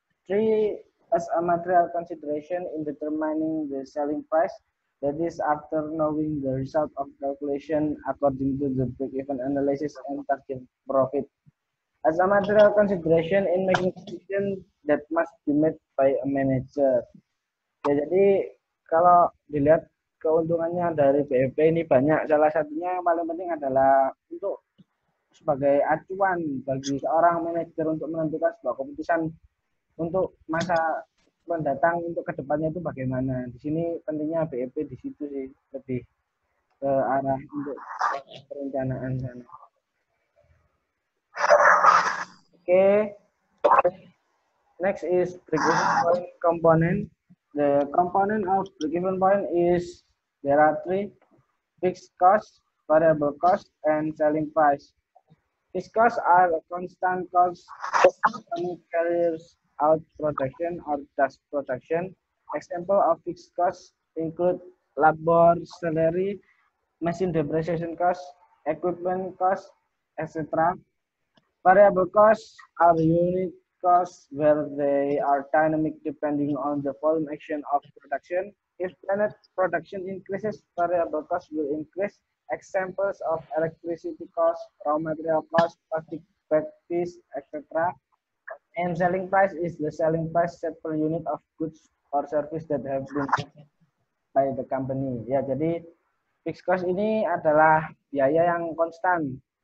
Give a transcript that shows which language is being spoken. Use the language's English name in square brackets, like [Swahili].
[English] Three, as a material consideration in determining the selling price. That is after knowing the result of calculation according to the break-even analysis and target profit. As a material consideration in making decision that must be made by a manager. [Indonesian] Ya, jadi kalau dilihat keuntungannya dari BEP ini banyak. Salah satunya yang paling penting adalah untuk sebagai acuan bagi seorang manajer untuk menentukan sebuah keputusan untuk masa mendatang untuk kedepannya itu bagaimana. Di sini pentingnya BEP di situ sih, lebih ke arah untuk perencanaan sana. [English] Okay. Next is break-even point component. The component of break-even point is there are three: fixed cost, variable cost, and selling price. Fixed costs are constant costs company carries out production or does production. Example of fixed costs include labor, salary, machine depreciation cost, equipment cost, etc. Variable costs are unit costs where they are dynamic depending on the volume action of production. If planned production increases, variable costs will increase. Examples of electricity costs, raw material costs, plastic bag fees, etc. And selling price is the selling price set per unit of goods or service that have been by the company. [Indonesian] Ya, jadi fixed cost ini adalah biaya yang konstan.